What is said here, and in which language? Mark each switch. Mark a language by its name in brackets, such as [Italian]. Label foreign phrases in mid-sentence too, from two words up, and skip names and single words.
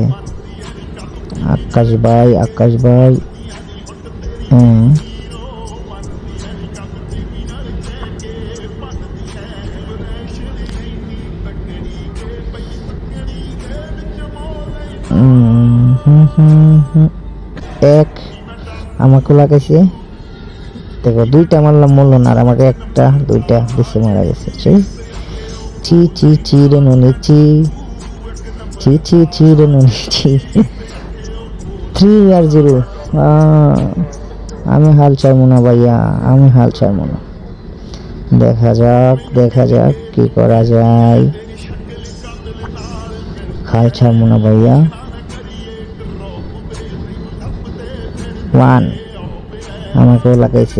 [Bangla] আকাশ ভাই, আকাশ ভাই, এক আমাকে লাগাইছে। দেখো 2টা মারলাম, মরল না, আর আমাকে 1টা 2টা দিছে, মারা গেছে। চি চি চি রে নুনি চি, চি চি চি রে নুনি চি। 3-0। আমি হাল ছাড়বো না ভাইয়া, আমি হাল ছাড়বো না। দেখা যাক, দেখা যাক কি করা যায়। হাল ছাড়বো না ভাইয়া। 1 আমাকেও লাগাইছে।